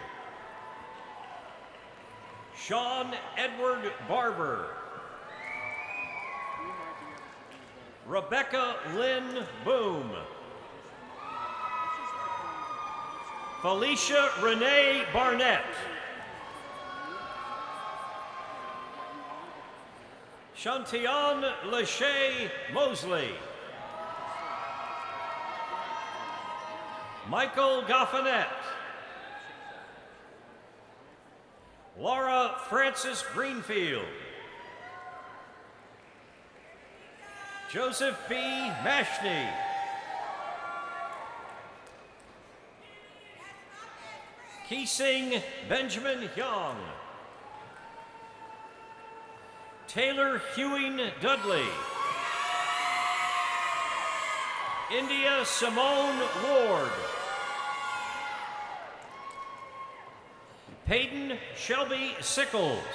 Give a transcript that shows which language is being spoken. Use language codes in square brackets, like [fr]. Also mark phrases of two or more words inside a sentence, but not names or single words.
[en] Sean Edward Barber. Rebecca Lynn Boom. Felicia Renee Barnett. Shantion Lachey Mosley. Michael Goffinette. Laura Francis Greenfield. Joseph B. Mashney. Keesing Benjamin Young. Taylor Hewing Dudley. India Simone Ward. Peyton Shelby Sickles.